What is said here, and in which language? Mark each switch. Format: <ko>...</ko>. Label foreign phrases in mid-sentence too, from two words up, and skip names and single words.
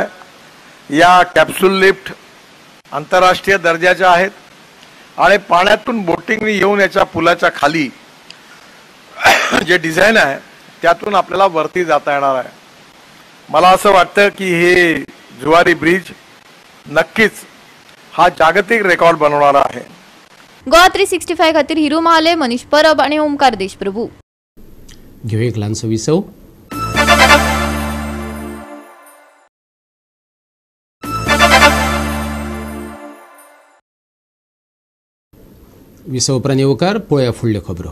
<mr>या कॅप्सूल लिफ्ट आंतरराष्ट्रीय दर्जाच्या आहेत आणि पाण्यातून बोटिंगने येऊन याच्या पुलाच्या खाली जे डिझाईन आहे त्यातून आपल्याला वरती जाता येणार आहे. मला असं वाटतं की हे जुवारी ब्रिज नक्कीच हा जागतिक रेकॉर्ड बनवणारा आहे.</mr> <kok>गोवा 365 खातीर हिरू महाले, मनीष परब आणि ओमकार देशप्रभू. घेऊ एक ल्हानसो विसव. विसव उपरांत येवकार. पळोवया फुडल्यो खबरो.</kok>